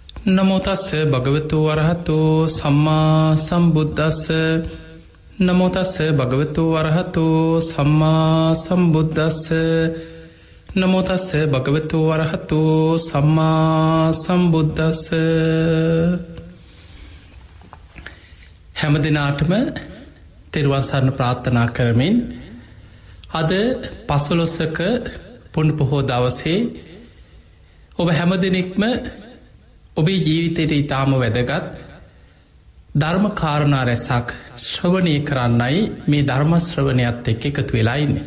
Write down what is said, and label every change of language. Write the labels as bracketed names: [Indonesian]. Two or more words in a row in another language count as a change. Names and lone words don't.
[Pali] නමෝ තස්ස භගවතු වරහතෝ සම්මා සම්බුද්දස්ස නමෝ තස්ස භගවතු වරහතෝ සම්මා සම්බුද්දස්ස නමෝ තස්ස භගවතු වරහතෝ සම්මා සම්බුද්දස්ස. [Sinhala] හැම දිනාටම තෙරුවන් සරණ ප්‍රාර්ථනා කරමින් අද පසළොස්වක පුණ්‍ය පොහෝ දවසේ ඔබ හැම දෙනෙක්ම ඔබේ ජීවිතයට ඉතාම වැදගත් ධර්ම කාරණා රැසක් ශ්‍රවණය කරන්නයි මේ ධර්ම ශ්‍රවණයත් එක්ක එකතු වෙලා ඉන්නේ.